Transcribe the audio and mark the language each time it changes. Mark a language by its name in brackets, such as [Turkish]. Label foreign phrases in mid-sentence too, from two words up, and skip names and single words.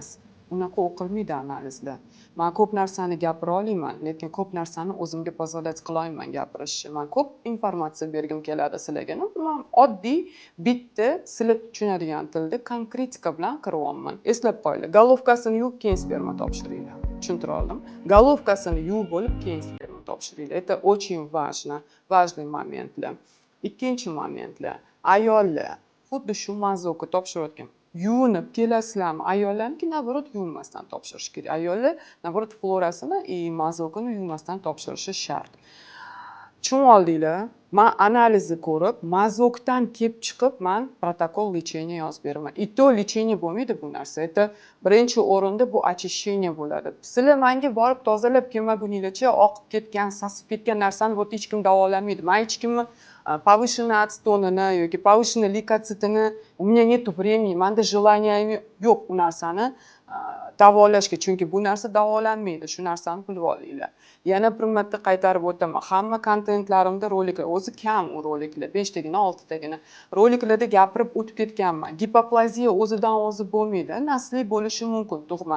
[Uzbek] Unaqa o'qilmaydi analizda. Men ko'p narsani gapira olmayman, lekin ko'p narsani o'zimga pozolat qila olmayman gapirishni. Men ko'p informatsiya bergim keladi sizlarga. Men oddiy, bitta sizlar tushunadigan tilda konkretika bilan kiryapman. Eslab qo'yinglar. Golovkasini yuvib keyin sperma topshiringlar. Tushuntira oldim? Golovkasini yuvib bo'lib keyin sperma topshiringlar. [Russian] Это очень важно, важный моментlar. [Uzbek] Ikkinchi momentlar. Ayollar xuddi shu mazokni topshirayotgan yuvinib kelasizlarmi? Ayollarniki naborot yuvinmasdan topshirish kerak. Ayollar naborot florasini mazokini yuvinmasdan topshirishi shart. Tushunib oldinglar? Men analizni ko'rib, mazokdan kelib chiqib, men protokol lecheniya yozib beraman. [Russian] И то [Uzbek] lecheniya bo'lmaydi bu narsa. Это birinchi o'rinda bu очищение bo'ladi. Sizlar menga borib tozalab kelmaguninglarcha oqib ketgan, sasib ketgan narsani bu hech kim davolamaydi. Men hech kimni [Russian] повышенный ацетонini [Uzbek] yoki повышенный leykotitini, [Russian] у меня нету времени, [Uzbek] menda желание yo'q bu narsani davolashga, chunki bu narsa davolanmaydi. Shu narsani bilib olinglar. Yana bir marta qaytarib o'taman. Hamma kontentlarimda roliklar, o'zi kam u roliklar, 5 tagina, 6 tagina roliklarda gapirib o'tib ketganman. Gipoplaziya o'zidan o'zi bo'lmaydi, nasliy bo'lishi mumkin tug'ma.